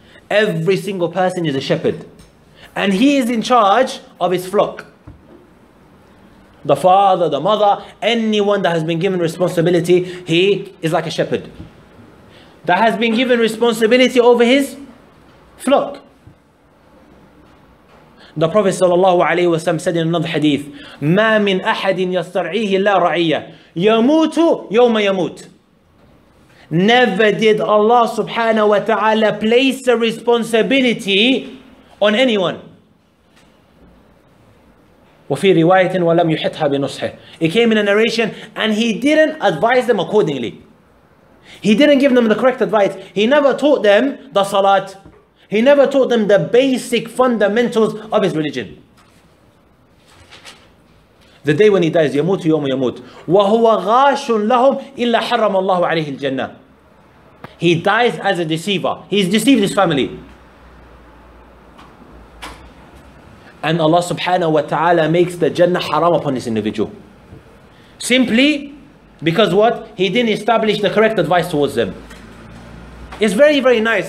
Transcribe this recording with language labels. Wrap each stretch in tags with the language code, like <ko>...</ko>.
<en>Every single person is a shepherd, and he is in charge of his flock. The father, the mother, anyone that has been given responsibility, he is like a shepherd that has been given responsibility over his flock. The Prophet ﷺ said in another hadith,</en> <ar>ما من أحد يسترعيه لا رعية يموت يوم يموت.</ar> <en>Never did Allah subhanahu wa ta'ala place a responsibility on anyone.</en> <ar>وفي رواية ولم يحطها بنصحه.</ar> <en>It came in a narration and he didn't advise them accordingly. He didn't give them the correct advice. He never taught them the salat. He never taught them the basic fundamentals of his religion. The day when he dies,</en> <ar>يموت يوم يموت وهو غاش لهم إلا حرم الله عليه الجنة.</ar> <en>He dies as a deceiver. He's deceived his family. And Allah subhanahu wa ta'ala makes the Jannah haram upon this individual. Simply because what? He didn't establish the correct advice towards them. It's very, very nice.</en>